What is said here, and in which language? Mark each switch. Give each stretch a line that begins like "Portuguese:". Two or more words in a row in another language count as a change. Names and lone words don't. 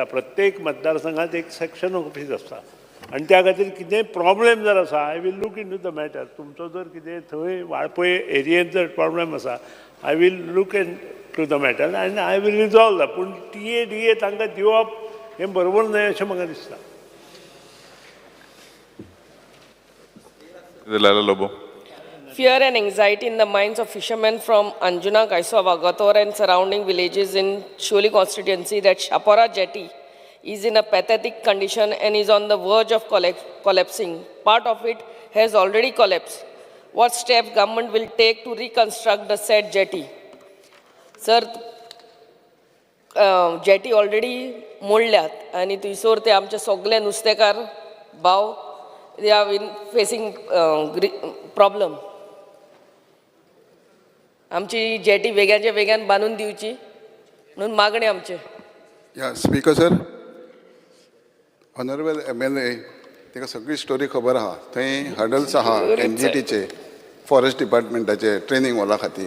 Konkani: प्रत्येक मतदारसंघात एक
English: section office
Konkani: आसता आनी त्या खातीर कितेंय प्रॉब्लेम जर आसा
English: I will look into the matter.
Konkani: तुमचो जर कितें थंय वाळपय एरियेंत जर प्रॉब्लेम आसा
English: I will look into the matter
Konkani: आनी
English: I will resolve the.
Konkani: पूण TADA तांकां दिवप हें बरोबर न्हय अशें म्हाका दिसता. Laila Lobo.
English: Fear and anxiety in the minds of fishermen from Anjuna, Kaisova, Gator and surrounding villages in Shuli constituency that Shapora jetty is in a pathetic condition and is on the verge of collapsing. Part of it has already collapsed. What steps government will take to reconstruct the said jetty?
Konkani: Sir, jetty already मोडल्यात आनी थंयसर ते आमचे सगळे नुस्तेकार भाव
English: they are facing problem.
Konkani: आमची जेटी वेग्याच्या वेग्यान बांदून दिवची म्हणून मागणी आमचे. या
English: Speaker sir, Honourable MLA
Konkani: ताका सगळी स्टोरी खबर आहा. थंय हडल्स आहा NGTचे, फॉरेस्ट डिपार्टमेंटाचे ट्रेनिंग हॉला खातीर.